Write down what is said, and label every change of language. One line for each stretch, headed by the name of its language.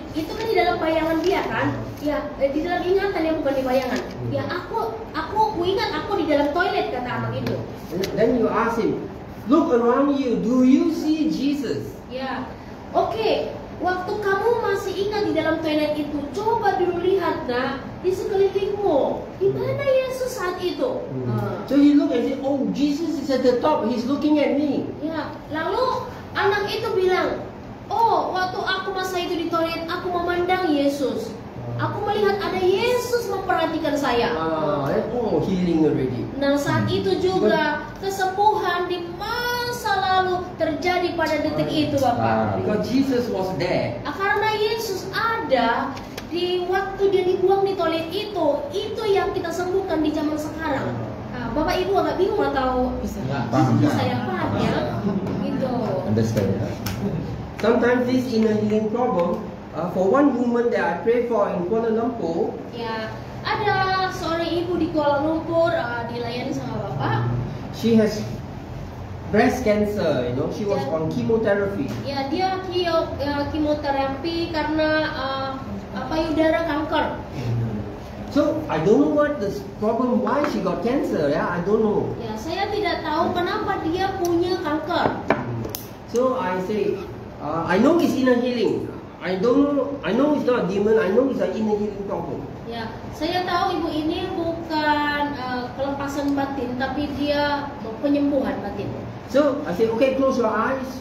Indonesian: Itu kan di dalam bayangan dia kan? Ya, di dalam ingatan ya bukan di bayangan. Ya aku ingat aku di dalam toilet kata anak itu.
English: Then you ask him, look around you, do you see Jesus?
Indonesian: Ya, oke. Waktu kamu masih ingat di dalam toilet itu, coba dulu lihat nak di sekelilingmu, di mana Yesus saat itu.
English: So he looked and said, oh, Jesus is at the top, he's looking at me.
Indonesian: Ya, lalu anak itu bilang, oh, waktu aku masa itu di toilet, aku memandang Yesus. Aku melihat ada Yesus memperhatikan saya.
English: Oh, healing already.
Indonesian: Nah, saat itu juga kesembuhan di masa lalu terjadi pada detik itu, Bapak.
English: Because Jesus was there.
Indonesian: Karena Yesus ada di waktu dia dibuang di toilet itu yang kita sembuhkan di zaman sekarang. Bapak Ibu agak bingung atau bisa yang paham ya? Gitu.
English: Understand. Sometimes this inner healing problem, for one woman that I pray for in Kuala Lumpur,
Indonesian: Ya, ada seorang ibu di Kuala Lumpur dilayani sama Bapak.
English: she has breast cancer, she was on chemotherapy.
Indonesian: Ya, dia kemoterapi karena payudara kanker.
English: So I don't know what the problem, why she got cancer, I don't know.
Indonesian: Ya, saya tidak tahu kenapa dia punya kanker.
English: So I say, I know it's inner healing. I know it's not a demon, I know it's an inner healing problem.
Indonesian: Ya, saya tahu ibu ini bukan kelepasan batin, tapi dia penyembuhan batin.
English: So I say, okay, close your eyes.